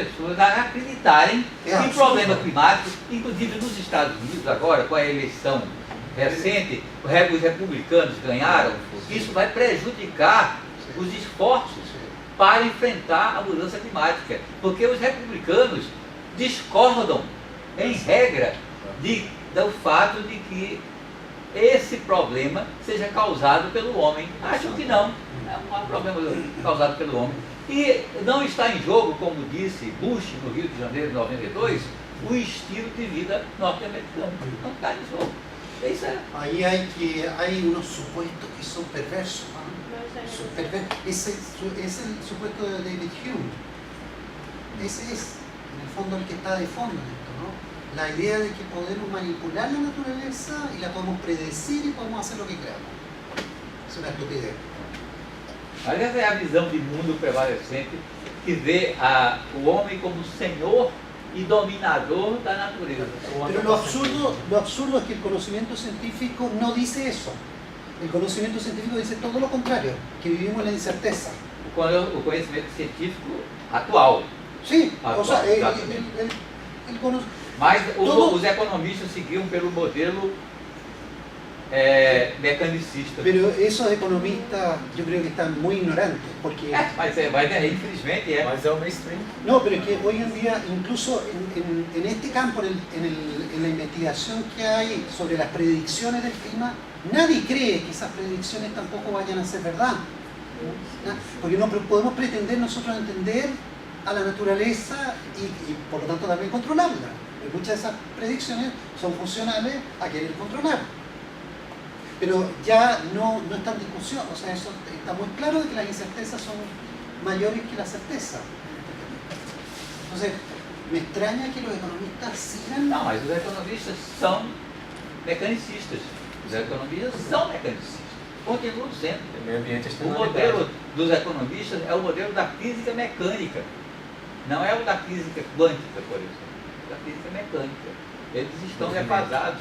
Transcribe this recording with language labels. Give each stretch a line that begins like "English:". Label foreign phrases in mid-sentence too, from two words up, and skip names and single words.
Portuguese: pessoas a acreditarem que o problema climático, inclusive nos Estados Unidos agora, com a eleição recente, os republicanos ganharam, isso vai prejudicar os esforços para enfrentar a mudança climática, porque os republicanos discordam, em regra, do fato de que esse problema seja causado pelo homem. Acham que não, é um problema causado pelo homem. E não está em jogo, como disse Bush no Rio de Janeiro de 92, o estilo de vida norte-americano. Não está em jogo. Isso é.
Spanish: Ahí hay unos supuestos que son perversos. Ese es el supuesto de David Hume. Ese es, en el fondo, el que está de fondo en esto, ¿no? La idea de que podemos manipular la naturaleza y la podemos predecir y podemos hacer lo que queramos. Es una estupidez.
Portuguese: Mas essa é a visão de mundo prevalecente que vê o homem como senhor y dominador da natureza.
Spanish: Pero lo absurdo es que el conocimiento científico no dice eso. El conocimiento científico dice todo lo contrario, que vivimos en la incerteza.
Portuguese: O conhecimento científico atual.
Spanish: Sí,
Portuguese: atual,
Spanish: o sea,
Portuguese: mas os economistas seguiam pelo modelo mecanicista.
Spanish: Pero esos economistas yo creo que están muy ignorantes, porque...
Portuguese: Mas infelizmente é. Mas é o mainstream.
Spanish: No, pero es que hoy en día, incluso en este campo, en la investigación que hay sobre las predicciones del clima, nadie cree que esas predicciones tampoco vayan a ser verdad. ¿No? Porque no podemos pretender nosotros entender a la naturaleza y por lo tanto también controlarla. Porque muchas de esas predicciones son funcionales a querer controlar. Pero ya no está en discusión, o sea, eso está muy claro de que las incertezas son mayores que la certeza. Entonces, me extraña que los economistas sigan...
Portuguese: Não, mas os economistas são mecanicistas. Os economistas são mecanicistas. Continuam sendo. O meio ambiente O modelo dos economistas é o modelo da física mecânica. Não é o da física quântica, por exemplo. Da física mecânica. Eles estão defasados.